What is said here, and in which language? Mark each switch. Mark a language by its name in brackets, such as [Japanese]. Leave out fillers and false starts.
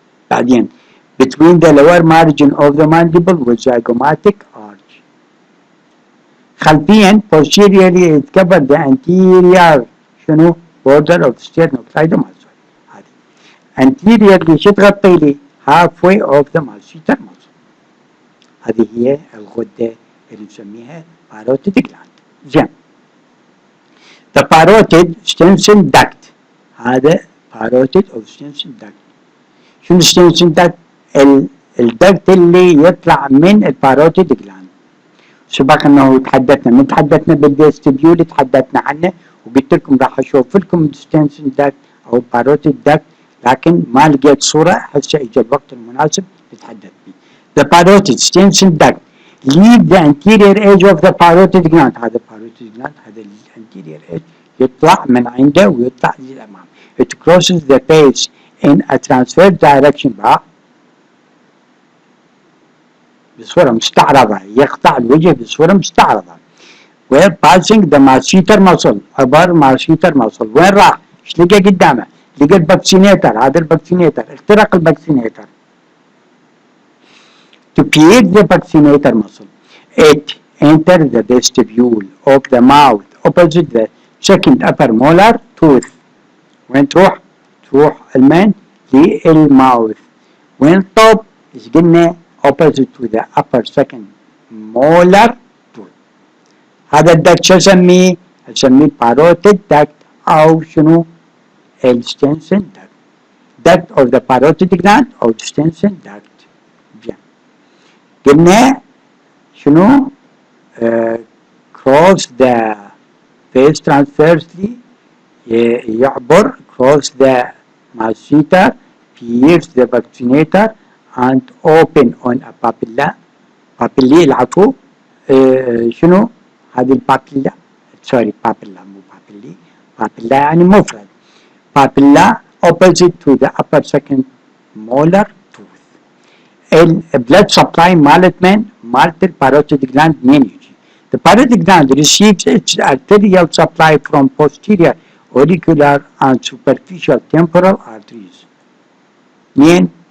[English] بعدين between the lower margin of the mandible والzygomatic arch. خلفيا posteriorly it covered the anterior شنو border of sternocleidomastoid. هذه anteriorly شو تغطي لي halfway of the masseter muscle. [Arabic] هذه هي الغدة اللي نسميها parotid gland. [English] زين. the parotid Stenson duct. هذا parotid of Stenson duct. [Arabic] شنو Stenson duct؟ الدكت اللي يطلع من الباروتيد جلاند. سبق انه تحدثنا بالفيستبيول تحدثنا عنه وقلت لكم راح اشوف لكم ستنسن داكت او الباروتيد داكت لكن ما لقيت صوره. هسه اجى الوقت المناسب نتحدث به. [English] The parotid Stenson duct leave the anterior edge of the parotid gland. [Arabic] هذا parotid gland هذا anterior edge يطلع من عنده ويطلع للامام. [English] It crosses the face in a transverse direction [Arabic] بصورة مستعرضة. يقطع الوجه بصورة مستعرضة. [English] We're passing the masseter muscle. [Arabic] عبر masseter muscle. وين راح؟ ايش لقى قدامه؟ لقى الباكسينيتر. هذا الباكسينيتر. اخترق الباكسينيتر. [English] To pierce the vaccinator muscle, it enters the vestibule of the mouth opposite the second upper molar tooth. [Arabic] وين تروح؟ تروح المن للماوث. وين طب؟ ايش قلنا؟ [English] opposite to the upper second molar tooth. [Arabic] هذا الدكت شو اسميه؟ اسميه parotid duct او شنو؟ الستنسن duct. [English] duct of the parotid gland او Stenson duct. [Arabic] قلنا شنو؟ [English] cross the face transversely يعبر cross the masseter pierce the vaccinator and open on a papilla [Arabic] بابيلي العفو شنو هذه البابيلا سوري بابيلا مو بابيلي بابيلا يعني مفرد بابيلا [English] opposite to the upper second molar tooth [Arabic] البلاد سبلاي مالت من مالت الباروتيد gland منين يجي [English] the parotid gland receives its arterial supply from posterior auricular and superficial temporal arteries [Arabic] منين